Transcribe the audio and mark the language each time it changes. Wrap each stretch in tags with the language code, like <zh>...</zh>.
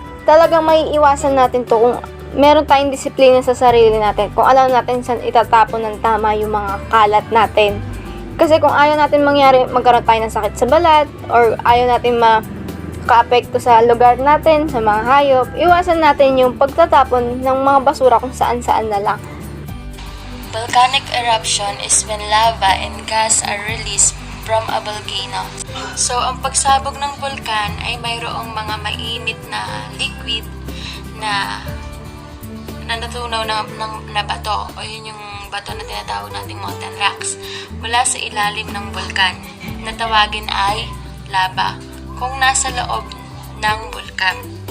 <tl>Talagang may iwasan natin to kung meron tayong disiplina sa sarili natin, kung alam natin saan itatapon ng tama yung mga kalat natin. Kasi kung ayaw natin magkaroon tayo ng sakit sa balat, or ayaw natin makaapekto sa lugar natin, sa mga hayop, iwasan natin yung pagtatapon ng mga basura kung saan-saan na lang.</tl> <en>Volcanic eruption is when lava and gas are released from a volcano.</en> <tl>So, ang pagsabog ng bulkan ay mayroong mga mainit na liquid na natunaw na bato, o yun yung bato na tinatawag nating mountain rocks, mula sa ilalim ng bulkan, na tawagin ay lava kung nasa loob ng bulkan.</tl>